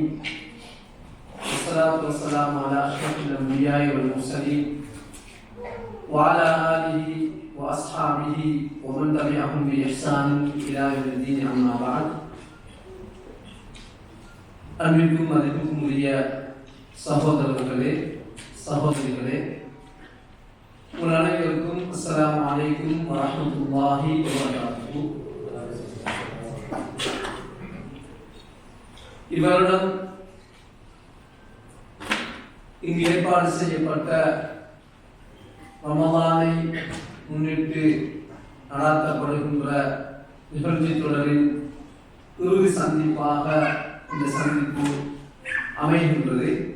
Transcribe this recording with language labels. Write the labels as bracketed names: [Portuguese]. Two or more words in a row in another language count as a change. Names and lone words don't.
[Arabic] والصلاة والسلام على أشرف الأنبياء والمرسلين وعلى آله وأصحابه ومن تبعهم بإحسان إلى يوم الدين أما بعد. [Tamil] அன்பிற்கும் மதிப்புக்கும் உரிய சகோதரர்களே, சகோதரிகளே, உங்கள் [Arabic] عليكم ورحمة الله وبركاته. [Tamil] இவரிடம் இங்கு ஏற்பாடு செய்யப்பட்ட ரமலானை முன்னிட்டு நடாத்தப்படுகின்ற நிகழ்ச்சி தொடரின் இறுதி சந்திப்பாக இந்த சந்திப்பு அமைகின்றது.